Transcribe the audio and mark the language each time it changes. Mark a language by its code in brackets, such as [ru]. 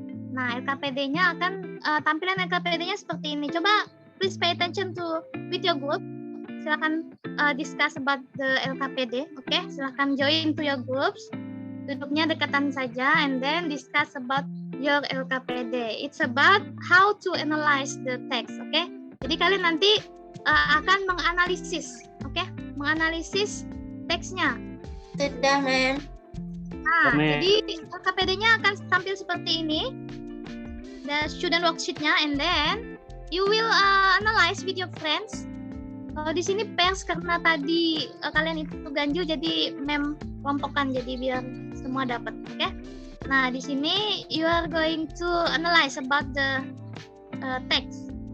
[id] Nah, LKPD-nya akan tampilan LKPD-nya seperti ini. Coba [en] please pay attention to with your group. [id] Silakan [en] discuss about the LKPD. [id] Oke, silakan [en] join to your groups. [id] Duduknya dekatan saja [en] and then discuss about your LKPD. It's about how to analyze the text. [id] Oke. Jadi kalian nanti akan menganalisis, oke? Menganalisis teksnya. Sudah, Mem. Nah, Mem. jadi LKPD-nya akan tampil seperti ini. [en] The student worksheet-nya, and then you will analyze with your friends. [id] Kalau di sini pairs karena tadi kalian itu ganjil, jadi Mem kelompokkan jadi biar semua dapat, oke? Nah, di sini [en] you are going to analyze about the text.